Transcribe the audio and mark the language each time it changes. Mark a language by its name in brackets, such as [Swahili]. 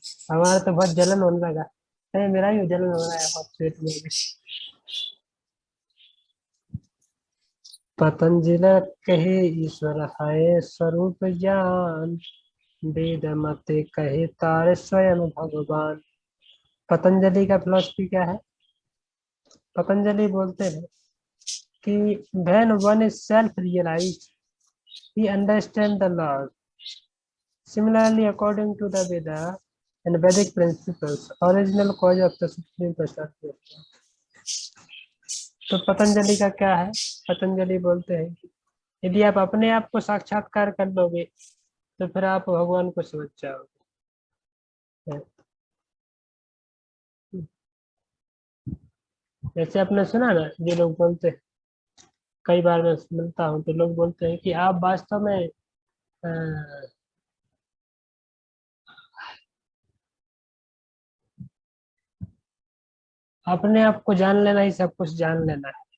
[Hindi] हमारा तो बहुत जलन होने लगा। अरे मेरा भी जलन हो रहा है बहुत पेट में भी। पतंजलि कहे ईश्वर है स्वरूप ज्ञान, वेद मत कहे तारे स्वयं भगवान। पतंजलि का फिलॉसफी क्या है? पतंजलि बोलते हैं कि [English] when one is self-realized, he understands the laws. Similarly, according to the Veda and Vedic principles, original cause of the supreme personality. [Hindi] तो पतंजलि का क्या है? पतंजलि बोलते हैं कि यदि आप अपने आप को साक्षात्कार कर लोगे तो फिर आप भगवान को समझ जाओगे। जैसे आपने सुना ना, जो लोग बोलते हैं, कई बार मैं मिलता हूँ तो लोग बोलते हैं कि आप वास्तव में अपने आप को जान लेना ही सब कुछ जान लेना है।